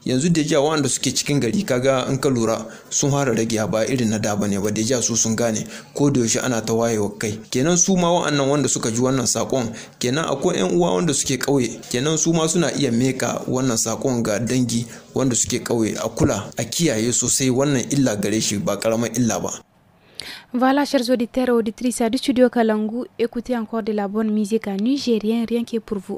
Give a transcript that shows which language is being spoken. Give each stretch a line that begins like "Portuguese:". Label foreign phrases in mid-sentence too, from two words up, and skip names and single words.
Hausa: Yanzu deja wanda suke cikin gari kaga in ka lura sun fara rage, ba irin na da bane ba, deja su sun gane, ko da yaushe ana ta wayewa kai. Kenan su ma wa'annan wanda suka ji wannan sakon, kenan akwai yan uwa wanda suke kauye, kenan su ma suna iya meka wannan sakon ga dangi wanda suke kauye, a kula a kiyaye sosai, wannan illa gare shi ba karamar illa ba.
French: Voilà, chers auditeurs et auditrices du studio Kalangu, écoutez encore de la bonne musique en nigérien, rien que pour vous.